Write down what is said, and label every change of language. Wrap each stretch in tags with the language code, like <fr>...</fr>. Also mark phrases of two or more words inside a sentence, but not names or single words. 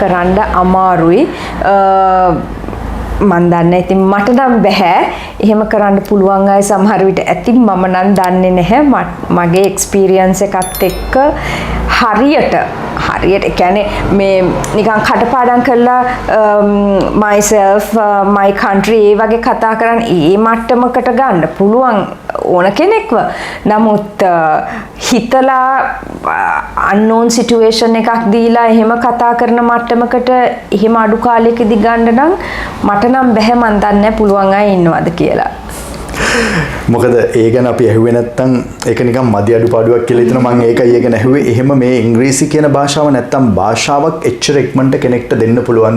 <si>කරන්න අමාරුයි. මන් දන්නේ ඉතින් මට නම් බෑ. එහෙම කරන්න පුළුවන් අය සමහර විට ඇති. මම නම් දන්නේ නැහැ. මගේ එක්ස්පීරියන්ස් එකත් එක්ක හරියට කියන්නේ මේ නිකන් කටපාඩම් කරලා</si> <en>myself my country</en> <si>ඒ වගේ කතා කරන් ඒ මට්ටමකට ගන්න පුළුවන් ඕන කෙනෙක්ව. නමුත් හිතලා</si> <en>unknown situation</en> <si>එකක් දීලා එහෙම කතා කරන මට්ටමකට එහෙම අඩු කාලයකදී ගන්න නම් මට නම් බැහැ. මන් දන්නේ පුළුවන් අය ඉන්නවද කියලා. මොකද ඒ ගැන අපි ඇහුවේ නැත්තම් ඒක නිකන් මදි අඩුපාඩුවක් කියලා හිතනවා. මම ඒකයි ඒක නැහුවේ. එහෙම මේ ඉංග්‍රීසි කියන භාෂාව නැත්තම් භාෂාවක් එච්චර ඉක්මනට කෙනෙක්ට දෙන්න පුළුවන්ද?</si>